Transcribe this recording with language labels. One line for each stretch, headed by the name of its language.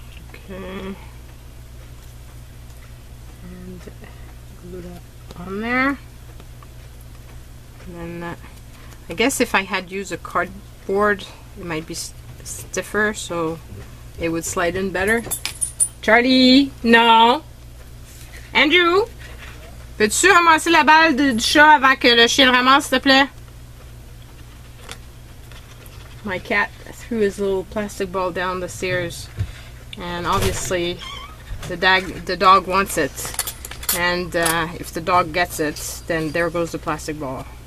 English: Okay, and glue that on there. And then I guess if I had used a cardboard, it might be stiffer, so it would slide in better.
French: Charlie, non. Andrew, peux-tu ramasser la balle du chat avant que le chien le ramasse, s'il te plaît?
English: My cat threw his little plastic ball down the stairs. And obviously the dog wants it, and if the dog gets it, then there goes the plastic ball.